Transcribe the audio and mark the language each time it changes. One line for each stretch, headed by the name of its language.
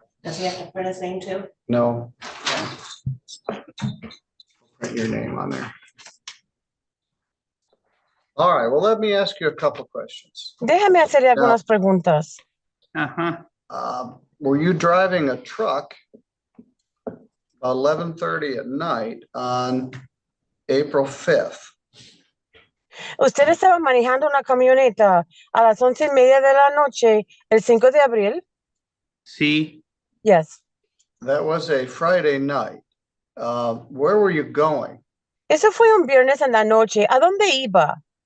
English: Does he have to print his name too? No. Put your name on there. All right, well, let me ask you a couple questions.
Spanish: Déjame hacerle algunas preguntas. Ajá.
English: Were you driving a truck 11:30 at night on April 5th?
Spanish: ¿Usted estaba manejando una camioneta a las 11:30 de la noche el 5 de abril? Sí,
English: Yes. That was a Friday night. Where were you going?
Spanish: Eso fue un viernes en la noche. ¿A dónde iba?